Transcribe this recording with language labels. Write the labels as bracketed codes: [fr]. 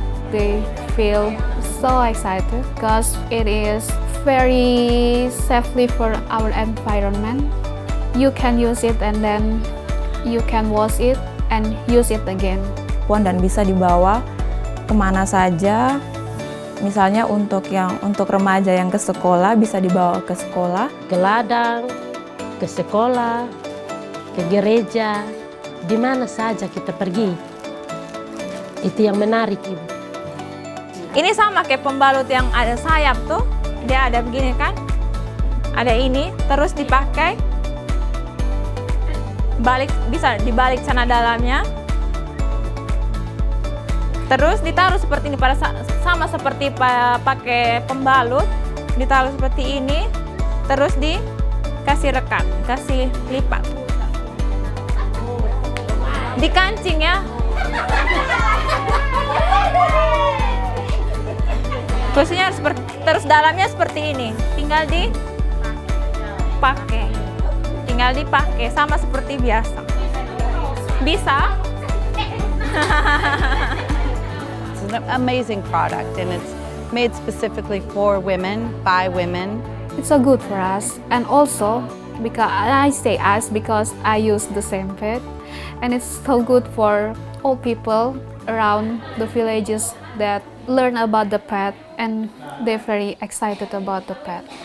[en] They feel so excited because it is very safely for our environment. You can use it and then you can wash it and use it again. [id] Dan bisa dibawa kemana saja. Misalnya untuk remaja yang ke sekolah bisa dibawa ke sekolah, Ke ladang, ke sekolah, ke gereja, di mana saja kita pergi. Itu yang menarik, Ibu. Ini sama kayak pembalut yang ada sayap tuh, dia ada begini kan, ada ini, terus dipakai, bisa dibalik sana dalamnya, terus ditaruh seperti ini, sama seperti pakai pembalut, ditaruh seperti ini, terus dikasih rekat, kasih lipat, dikancing ya. Posisinya seperti, terus dalamnya seperti ini, tinggal dipakai sama seperti biasa. Bisa? [en] It's an amazing product and it's made specifically for women, by women. It's so good for us, and also because I say us because I use the same pad, and it's so good for all people around the villages that learn about the pad and they're very excited about the pad.